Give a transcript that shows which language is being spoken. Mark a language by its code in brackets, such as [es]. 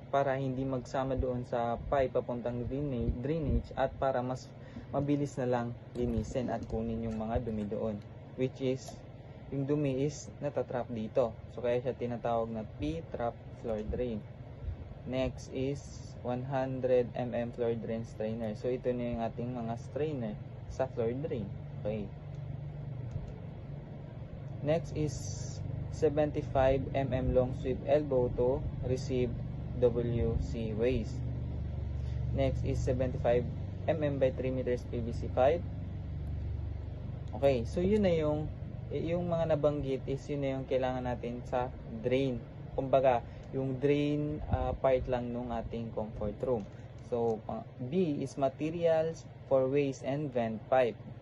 [tl] para hindi magsama doon sa pipe papuntang drainage at para mas mabilis na lang linisin at kunin yung mga dumi doon, which is yung dumi is natatrap dito, so kaya siya tinatawag na P-trap floor drain. [en] Next is 100 mm floor drain strainer. [tl] So ito na yung ating mga strainer sa floor drain. Okay. [en] Next is 75 mm long sweep elbow to receive WC waste. Next is 75 mm by 3 meters PVC pipe. [tl] Okay, so yun na yung mga nabanggit is yun na yung kailangan natin sa drain. Kumbaga, yung drain part lang nung ating comfort room. [en] So, B is materials for waste and vent pipe.